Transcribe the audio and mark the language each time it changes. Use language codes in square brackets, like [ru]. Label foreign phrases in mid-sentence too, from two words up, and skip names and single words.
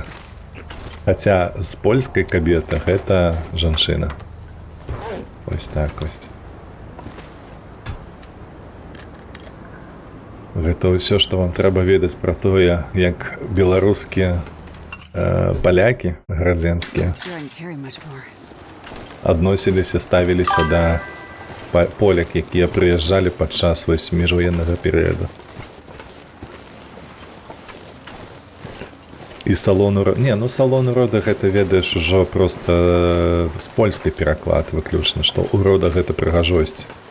[be] Хаця з польскай кабета гэта жанчына. [uk] Ось так ось. [be] Гэта ўсё, што вам трэба ведаць пра тое, як беларускія палякі градзенскія [en] Not sure I can carry much more. [be] адносіліся, ставіліся да поляк, якія прыязджалі падчас вось міжваеннага перыяду. І салон урода... Не, ну салон урода гэта, ведаеш, ужо проста з польскай пераклад выключна, што урода гэта прыгажосць.